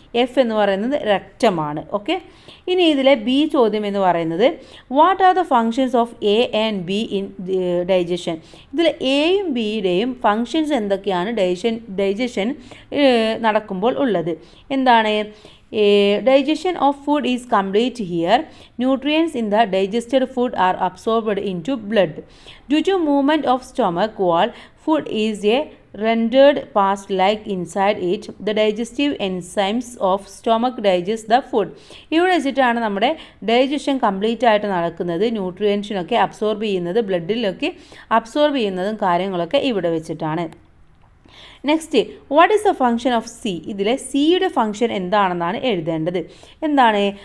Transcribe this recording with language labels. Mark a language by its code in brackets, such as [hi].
[ml] F എന്ന് പറയുന്നത് റെക്റ്റമാണ്. Okay, ഇനി ഇതിലെ ബി ചോദ്യം എന്ന് പറയുന്നത് [en] What are the functions of A and B in digestion. [ml] ഇതിൽ എയും ബിയുടെയും ഫങ്ഷൻസ് എന്തൊക്കെയാണ് ഡൈജഷൻ നടക്കുമ്പോൾ ഉള്ളത്? എന്താണ്? [en] Digestion of food is complete here. Nutrients in the digested food are absorbed into blood. Due to movement of stomach wall, food is rendered past like inside it. The digestive enzymes of stomach digest the food. [ml] ഇവിടെ വെച്ചിട്ടാണ് നമ്മുടെ digestion complete ആയിട്ട് നടക്കുന്നത്. ന്യൂട്രിയൻസിനൊക്കെ absorb ചെയ്യുന്നത്, ബ്ലഡിലൊക്കെ absorb ചെയ്യുന്നതും കാര്യങ്ങളൊക്കെ ഇവിടെ വെച്ചിട്ടാണ്. [en] Next, what is the function of C. [ml] ഇതിലെ സിയുടെ ഫങ്ഷൻ എന്താണെന്നാണ് എഴുതേണ്ടത്. എന്താണ്?